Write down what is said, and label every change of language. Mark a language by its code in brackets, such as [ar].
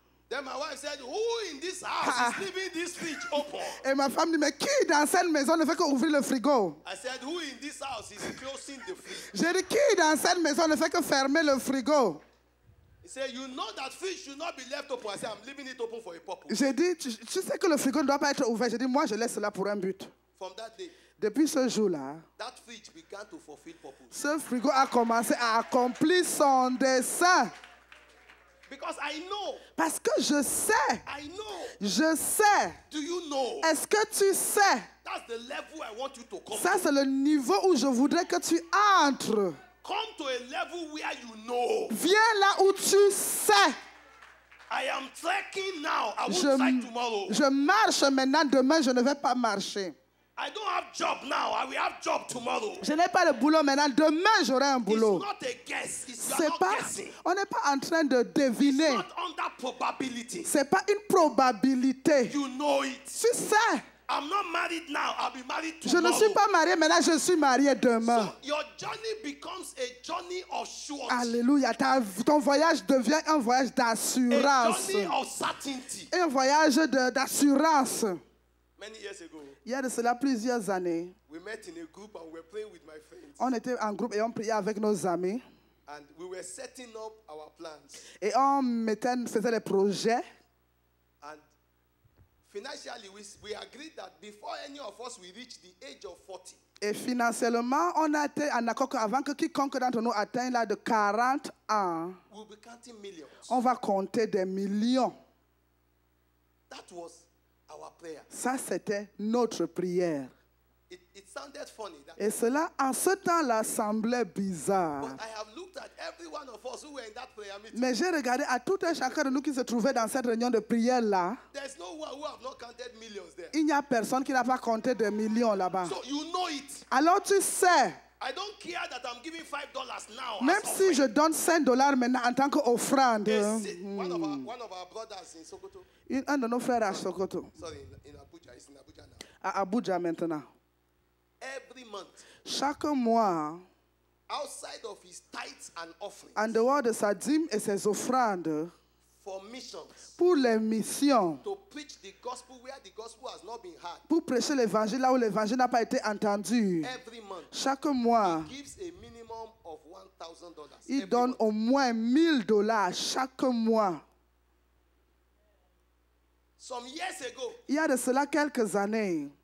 [en] Then my wife said, "Who in this house is leaving this fridge open?" [fr] Et ma femme dit, mais qui dans cette maison ne fait qu'ouvrir le frigo? [en] I said, "Who in this house is closing the fridge?" [fr] J'ai dit, qui dans cette maison ne fait que fermer le frigo? [en] He said, "You know that fridge should not be left open." I said, "I'm leaving it open for a purpose." [fr] J'ai dit, tu sais que le frigo ne doit pas être ouvert. J'ai dit, moi je laisse cela pour un but. [en] From that day, [fr] Depuis ce jour-là, [en] that fridge began to fulfill purpose. [fr] ce frigo a commencé à accomplir son dessein. [en] Because I know, [fr] Parce que je sais, je sais. [en] Do you know? [fr] Est-ce que tu sais? [en] That's the level I want you to come [fr] Ça, [en] to. [fr] c'est le niveau où je voudrais que tu entres. [en] Come to a level where you know. [fr] Viens là où tu sais. [en] I am trekking now. I won't trek tomorrow. [fr] Je marche maintenant, demain je ne vais pas marcher. [en] I don't have job now. I will have job tomorrow. [fr] Je n'ai pas de boulot maintenant, demain j'aurai un boulot. [en] It's not a guess. It's [fr] C'est [en] not [fr] pas, [en] guessing. [fr] on n'est pas en train de deviner. [en] It's not under probability. [fr] C'est pas une probabilité. [en] You know it. [fr] Tu sais, [en] I'm not married now. I'll be married [fr] je [en] tomorrow. [fr] ne suis pas marié maintenant, je suis marié demain. [en] So your journey becomes a journey of surety. [fr] Alléluia. Ton voyage devient un voyage [en] A [fr] d'assurance. [en] journey of certainty. [fr] Un voyage d'assurance. [en] Many years ago, [fr] Il y a de cela plusieurs années, [en] we met in a group and we were praying with my friends. [fr] on était en groupe et on priait avec nos amis. [en] And we were setting up our plans. [fr] Et on faisait des projets. [en] And financially, we agreed that before any of us we reach the age of 40, [fr] Et financièrement, on a été en accord qu'avant que quiconque d'entre nous atteigne l'âge de 40 ans, [en] we'll be counting millions. [fr] on va compter des millions. [en] That was our prayer. [fr] Ça, c'était notre prière. [en] It sounded funny. [fr] Et cela, en ce temps-là, semblait bizarre. [en] But I have looked at every one of us who were in that prayer meeting. [fr] Mais j'ai regardé à tout un chacun de nous qui se trouvait dans cette réunion de prière-là. [en] There's no one who have not counted millions there. [fr] Il n'y a personne qui n'a pas compté des millions là-bas. [en] So you know it. [fr] Alors tu sais, [en] I don't care that I'm giving $5 now. [fr] même si je donne $5 maintenant en tant qu'offrande, [en] One of our brothers in Sokoto, [fr] un de nos frères à Sokoto, [en] sorry, in Abuja, he's in Abuja now. [fr] à Abuja maintenant, [en] Every month, [fr] chaque mois, [en] outside of his tithes and offerings, [fr] en dehors de sa dîme et ses offrandes, [en] for missions, [fr] pour les missions, [en] to preach the gospel where the gospel has not been heard, [fr] pour prêcher l'évangile là où l'évangile n'a pas été entendu, [en] every month, [fr] chaque mois, [en] he gives a minimum of $1,000. [fr] il [en] every [fr] donne [en] month. [fr] au moins $1,000 chaque mois. [en] Some years ago, [fr] Il y a de cela quelques années,